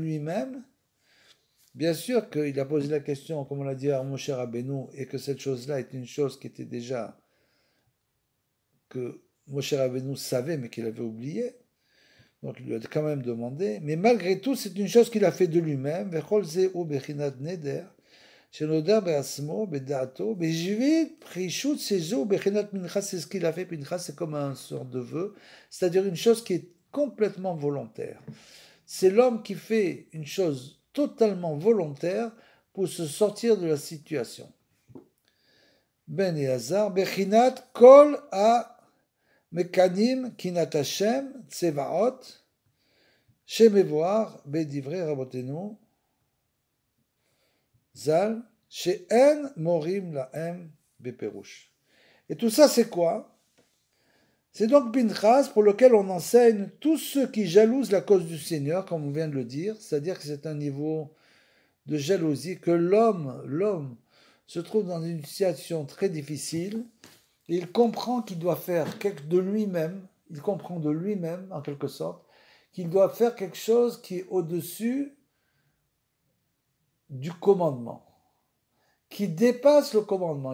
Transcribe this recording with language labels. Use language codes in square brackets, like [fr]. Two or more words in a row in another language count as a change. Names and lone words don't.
[fr] bien sûr qu'il a posé la question, comme on l'a dit à Moshe Rabbeinu, et que cette chose-là est une chose qui était déjà, que Moshe Rabbeinu savait mais qu'il avait oublié, donc il lui a quand même demandé, mais malgré tout c'est une chose qu'il a fait de lui-même, [he] וכל זה בחינת נדר, [fr] c'est ce qu'il a fait, Pinchas, c'est comme un sort de vœu, c'est-à-dire une chose qui est complètement volontaire. C'est l'homme qui fait une chose totalement volontaire pour se sortir de la situation. [he] בן אלעזר, בחינת כל המקנאים קנאת השם צבאות שמבואר בדברי רבותינו ז"ל, שאין מורים להם בפירוש. [fr] Et tout ça, c'est quoi? C'est donc Pinchas pour lequel on enseigne tous ceux qui jalousent la cause du Seigneur, comme on vient de le dire, c'est-à-dire que c'est un niveau de jalousie, que l'homme se trouve dans une situation très difficile, et il comprend qu'il doit faire quelque de lui-même, il comprend de lui-même, en quelque sorte, qu'il doit faire quelque chose qui est au-dessus du commandement, qui dépasse le commandement.